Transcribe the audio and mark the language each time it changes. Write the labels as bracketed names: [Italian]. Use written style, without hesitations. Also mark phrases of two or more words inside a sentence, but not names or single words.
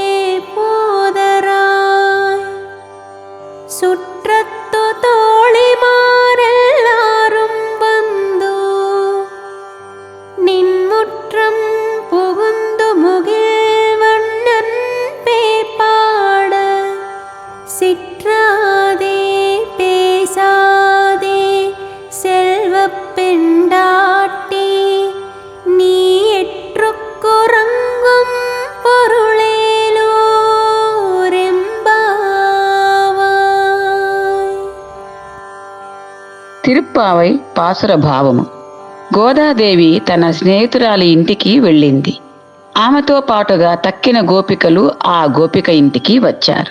[Tamil] போதராய் சுற்றத்து தோழிமாரெல்லாரும் வந்து நின்முற்றம் புகுந்து முகில்வண்ணன் பேப்பாட சிற்றாதே பேசாதே செல்வப் பெண்டாட்டி நீ எற்றுக்குறங்கும் பொருளே [Telugu] తిరుప్పావై పాసుర భావము. గోదాదేవి తన స్నేహితురాలి ఇంటికి వెళ్ళింది. ఆమెతో పాటుగా తక్కిన గోపికలు ఆ గోపిక ఇంటికి వచ్చారు.